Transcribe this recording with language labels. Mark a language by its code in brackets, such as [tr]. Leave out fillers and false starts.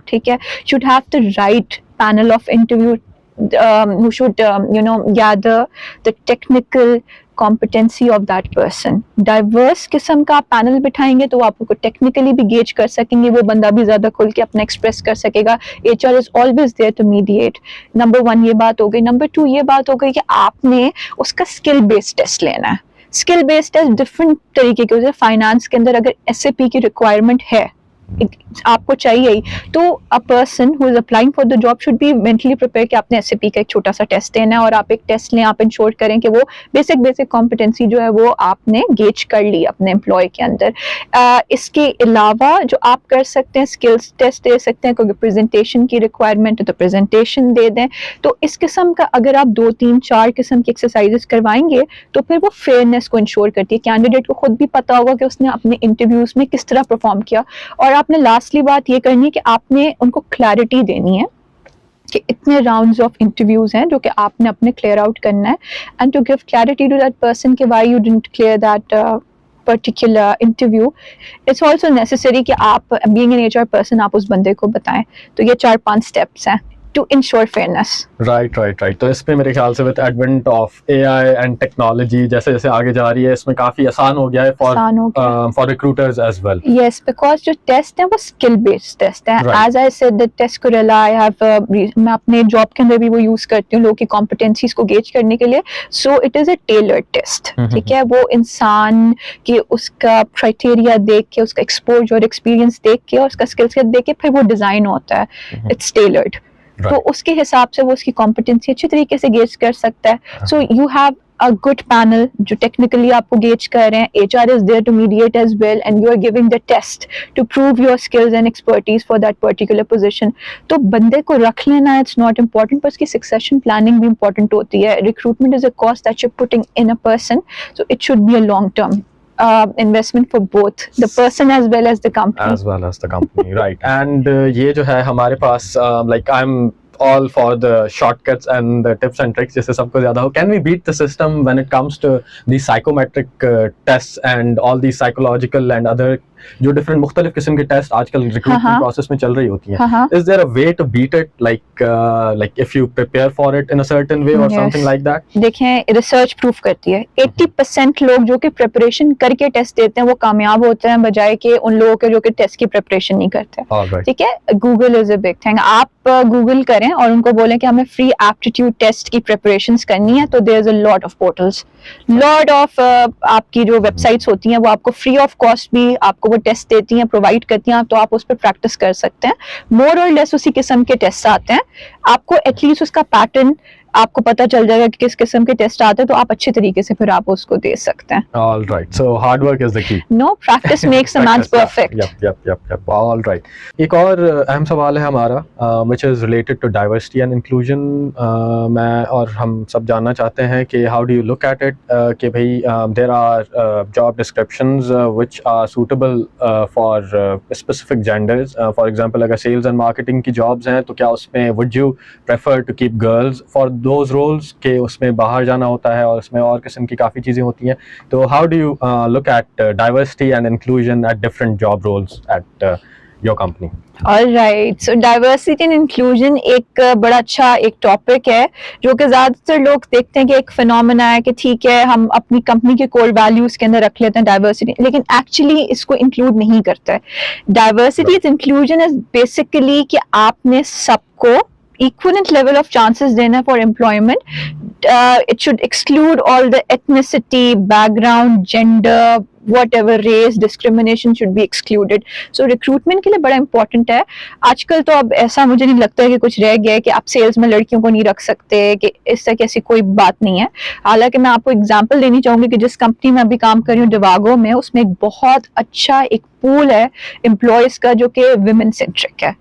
[ur] ٹھیک ہے, [en] Should have the right panel of interview who should gather the technical competency of that person. [ur] Diverse قسم کا panel بٹھائیں گے تو وہ آپ کو ٹیکنیکلی بھی گیج کر سکیں گے, وہ بندہ بھی زیادہ کھل کے اپنا ایکسپریس کر سکے گا. [en] HR is always there to mediate. [ur] Number 1 یہ بات ہو گئی. نمبر 2 یہ بات ہو گئی کہ آپ نے اس کا اسکل بیسڈ ٹیسٹ لینا ہے. اسکل بیسڈ ٹیسٹ ڈفرینٹ طریقے کے ہوتے ہیں. فائنانس کے اندر اگر SAP کی ریکوائرمنٹ ہے آپ کو چاہیے ہی. تو [en] a person who is applying for the job should be mentally prepared [ur] کہ آپ نے SAP کا ایک چھوٹا سا ٹیسٹ دینا ہے اور آپ ایک ٹیسٹ لیں, آپ انشور کریں کہ وہ بیسک کمپٹنسی جو ہے وہ آپ نے گیج کر لی اپنے امپلائی کے اندر. اس کے علاوہ جو آپ کر سکتے ہیں اسکلس ٹیسٹ دے سکتے ہیں, کیونکہ پریزنٹیشن کی ریکوائرمنٹ ہے تو پریزنٹیشن دے دیں. تو اس قسم کا اگر آپ 2 3 4 قسم کی ایکسرسائزز کروائیں گے تو پھر وہ فیئرنیس کو انشور کرتی ہے. کینڈیڈیٹ کو خود بھی پتا ہوگا کہ اس نے اپنے انٹرویوز میں کس طرح پرفارم کیا. اور آپ نے لاسٹلی بات یہ کرنی ہے کہ آپ نے ان کو کلیئرٹی دینی ہے کہ اتنے راؤنڈز آف انٹرویوز ہیں جو کہ آپ نے اپنے کلیئر آؤٹ کرنا ہے, [en] and to give clarity to that person [ur] کہ [en] Why you didn't clear that particular interview. It's also necessary [ur] کہ آپ [en] being an HR person [ur] آپ اس بندے کو بتائیں. تو یہ 4-5 steps ہیں [en] to ensure fairness. Right. [ur] تو اس پہ میرے خیال سے [en] with advent of AI and technology [ur] جیسے جیسے آگے جا رہی ہے اس میں کافی آسان ہو گیا ہے [en] for recruiters as well. Yes, because [ur] جو ٹیسٹ ہیں وہ اسکل بیسڈ ٹیسٹ ہیں. [en] As I said, the test Corella I have [ur] میں اپنے جاب کے اندر بھی وہ یوز کرتی ہوں لوگوں کی کمپٹنسیز کو گیج کرنے کے لیے. [en] So it is a tailored test. [ur] ٹھیک ہے, وہ انسان کی اس کا کرائٹیریا دیکھ کے, اس کا ایکسپوجر اور ایکسپیرینس دیکھ کے اور اس کا اسکل سیٹ دیکھ کے پھر وہ ڈیزائن ہوتا ہے. [en] It's tailored. [ur] تو اس کے حساب سے وہ اس کی کمپٹنسی اچھی طریقے سے گیج کر سکتا ہے. [en] so you have a good panel [ur] جو ٹیکنیکلی آپ کو گیج کر رہے ہیں. [en] HR is there to mediate as well and you are giving the test to prove your skills and expertise for that particular position. [ur] تو بندے کو رکھ لینا [en] it's not important, [ur] پر اس کی succession planning بھی important ہوتی ہے. [en] Recruitment is a cost that you're putting in a person, so it should be a long term investment for both the person as well as the company. Right. And [ur] یہ جو ہے ہمارے پاس [en] like I'm all for the shortcuts and the tips and tricks [ur] جس سے سب کو زیادہ ہو. [en] Can we beat the system when it comes to the psychometric tests and all these psychological and other [ur] جو different مختلف قسم کے ٹیسٹ آج کل ریکروٹمنٹ پروسیس میں چل رہی ہوتی ہیں؟ [en] Is there a way to beat it, like if you prepare for it in a certain way or something like that? [ur] دیکھیں ریسرچ پروف کرتی ہے 80% لوگ جو کہ پریپریشن کر کے ٹیسٹ دیتے ہیں وہ کامیاب ہوتے ہیں بجائے کہ ان لوگوں کے جو کہ ٹیسٹ کی پریپریشن نہیں کرتے. ٹھیک ہے, [en] Google is a big thing. [ur] آپ گوگل کریں اور ان کو بولیں کہ ہمیں فری ایپٹیٹیوڈ ٹیسٹ کی پریپریشنز کرنی ہے, تو [en] there is a lot of portals, [ur] lot of آپ کی جو ویب سائٹس ہوتی ہیں وہ آپ کو فری آف کاسٹ بھی آپ کو وہ ٹیسٹ دیتی ہیں, پرووائڈ کرتی ہیں, تو آپ اس پہ پریکٹس کر سکتے ہیں. مور اور لیس اسی قسم کے ٹیسٹ آتے ہیں. آپ کو ایٹ لیسٹ اس کا پیٹرن آپ کو پتہ چل جائے گا کہ کس قسم کے ٹیسٹ آتے ہیں, تو آپ اچھے طریقے سے پھر آپ اس کو دے سکتے ہیں. [en] All right. So hard work is the key. No, practice makes a man perfect. Yep. All right. [ur] ایک اور اہم سوال ہے ہمارا [en] which is related to diversity and inclusion. [ur] میں اور ہم سب جاننا چاہتے ہیں کہ [en] how do you look at it [ur] کہ بھئی [en] there are job descriptions which are suitable for specific genders. [ur] For example اگر sales and marketing کی jobs ہیں تو کیا اس میں [en] would you prefer to keep girls for those roles [ur] کہ اس میں باہر جانا ہوتا ہے اور اس میں اور قسم کی کافی چیزیں ہوتی ہیں. [en] تو how do you look at diversity and inclusion at different job roles at your company? All right. [ur] So diversity and inclusion ایک بڑا اچھا ایک ٹاپک ہے جو کہ زیادہ تر لوگ دیکھتے ہیں کہ ایک فینومینا ہے کہ ٹھیک ہے ہم اپنی کمپنی کے کور ویلیوز کے اندر رکھ لیتے ہیں ڈائیورسٹی, لیکن ایکچولی اس کو انکلوڈ نہیں کرتا ہے. ڈائیورسٹی انکلوژن از بیسیکلی کہ آپ نے سب کو [en] equivalent level of chances [ur] دینا for employment. [en] It should exclude all the ethnicity, background, gender, whatever, race, discrimination should be excluded. [ur] So recruitment کے لیے بڑا important ہے. آج کل تو اب ایسا مجھے نہیں لگتا ہے کہ کچھ رہ گیا ہے کہ آپ سیلز میں لڑکیوں کو نہیں رکھ سکتے, کہ اس طرح کی ایسی کوئی بات نہیں ہے. حالانکہ میں آپ کو اگزامپل دینی چاہوں گی کہ جس کمپنی میں ابھی کام کر رہی ہوں ڈیواگو میں, اس میں ایک بہت اچھا ایک پول ہے امپلائیز کا جو کہ ویمن سینٹرک ہے.